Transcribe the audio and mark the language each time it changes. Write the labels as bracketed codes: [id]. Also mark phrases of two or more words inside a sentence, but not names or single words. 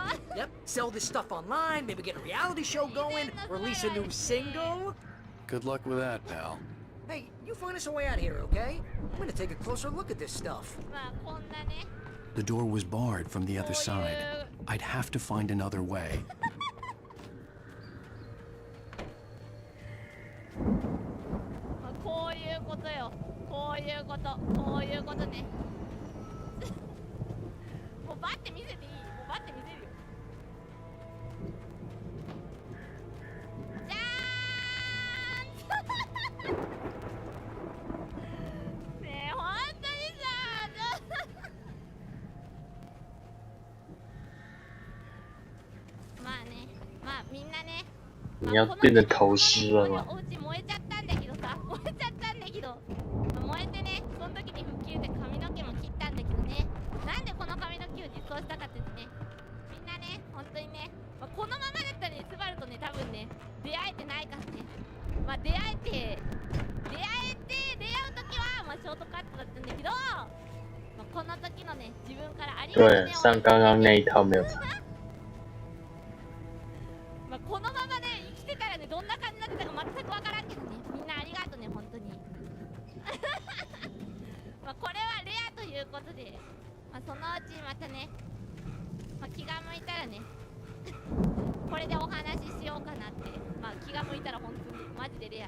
[en] Yep, sell this stuff online, maybe get a reality show going, release a new single. Good luck with that, pal. Hey, you find us a way out of here, okay? I'm gonna take a closer look at this stuff. The door was barred from the other side. I'd have to find another way. [ja] こういうことよ。こういうこと。こういうことね。もうバッて見せていい？もうバッて見せるよ。じゃーんねえ、ほんとにさ、まあね、まあみんなね。 [zh] 你要变成头虱了吗？ [ja] お家燃えちゃったんだけどさ、燃えちゃったんだけど、燃えてね、その時に吹っ切れて髪の毛も切ったんだけどね、なんでこの髪の毛を実装したかってね、みんなね、本当にね、このままだったらね、スバルとね、多分ね、出会えてないからね、まあ出会う時は、まあショートカットだったんだけど、まあ、この時のね、自分からありがとうね。 [zh] 对，上刚刚那一套没有。 [ja] まあこのままね、生きてたらね、どんな感じになってたか全くわからんけどね、みんなありがとうね、本当に。まあこれはレアということで、まあ、そのうちまたね、まあ、気が向いたらね、これでお話ししようかなって、まあ気が向いたら本当にマジでレア。